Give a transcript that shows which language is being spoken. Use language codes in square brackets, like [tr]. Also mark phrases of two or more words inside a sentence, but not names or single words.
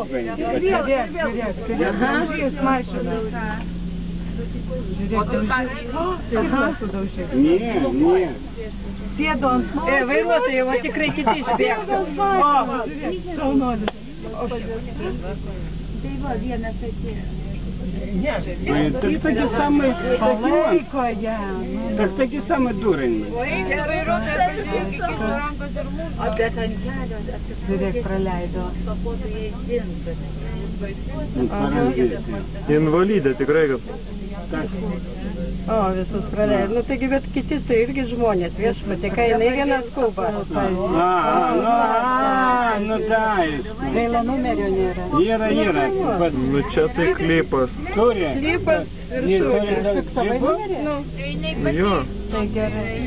[lt] Žiūrėk, mašina. [ru] Не. [lt] Sėdo ant mašinos. Vairuotojai, va tikrai kiti išbėgtų. Šaunuolis. Tai va, vienas atėjo. [ru] Это ж таки самый шпион. Так таки самый дурень. [lt] Bet ant kelio Žiūrėk, praleido. Invalidė tikrai, kad... O, visus praleido. Nu, taigi, bet kiti tai irgi žmonės, viešpatė, kai jinai viena skuba. [ru] Ну да. [lt] Gaila numerio nėra. Yra. Nu čia tai klipas. Turi. Klipas ir turi. Fiksavai numerį? Jo. Tai gerai.